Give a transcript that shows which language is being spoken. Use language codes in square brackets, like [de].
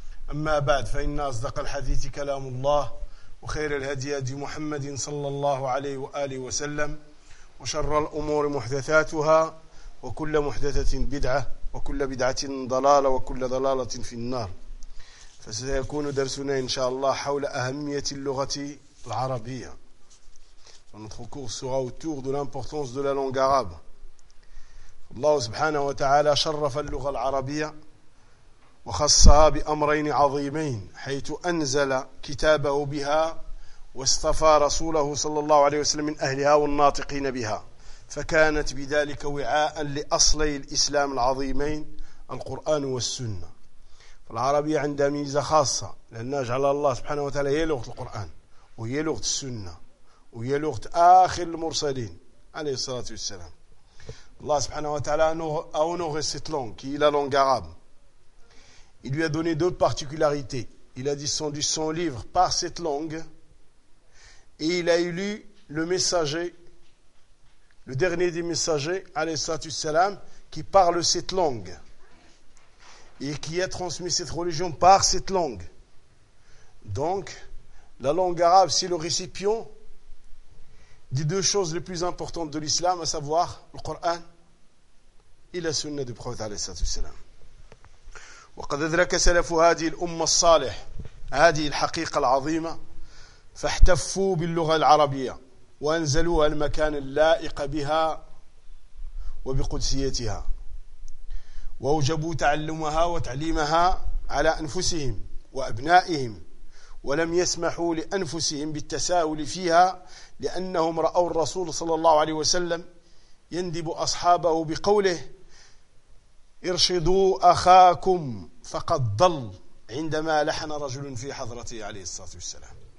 [ar] أما بعد، فإن أصدق الحديث كلام الله، وخير الهدي هدي محمد صلى الله عليه وآله وسلم، وشر الأمور محدثاتها، وكل محدثة بدعة، وكل بدعة ضلالة، وكل ضلالة في النار. فسيكون درسنا إن شاء الله حول أهمية اللغة العربية. [fr] Notre cours sera autour de l'importance de la langue arabe. [ar] الله سبحانه وتعالى شرف اللغة العربية وخصها بأمرين عظيمين، حيث أنزل كتابه بها واصطفى رسوله صلى الله عليه وسلم من أهلها والناطقين بها، فكانت بذلك وعاء لأصلي الإسلام العظيمين القرآن والسنة. فالعربية عندها ميزة خاصة، لأنها جعل الله سبحانه وتعالى هي لغة القرآن وهي لغة السنة وهي لغة آخر المرسلين عليه الصلاة والسلام. الله سبحانه وتعالى [fr] أونوغي سيت لونغ كي لا لونغ عرب. Il lui a donné deux particularités. Il a descendu son livre par cette langue et il a élu le messager, le dernier des messagers, alayhi salam, qui parle cette langue et qui a transmis cette religion par cette langue. Donc, la langue arabe, c'est le récipient des deux choses les plus importantes de l'islam, à savoir le Coran et la sunna du prophète, alayhi salam. [ar] وقد أدرك سلف هذه الأمة الصالح هذه الحقيقة العظيمة، فاحتفوا باللغة العربية وأنزلوها المكان اللائق بها وبقدسيتها، وأوجبوا تعلمها وتعليمها على أنفسهم وأبنائهم، ولم يسمحوا لأنفسهم بالتساهل فيها، لأنهم رأوا الرسول صلى الله عليه وسلم يندب أصحابه بقوله: ارشدوا أخاكم فقد ضل، عندما لحن رجل في حضرته عليه الصلاة والسلام.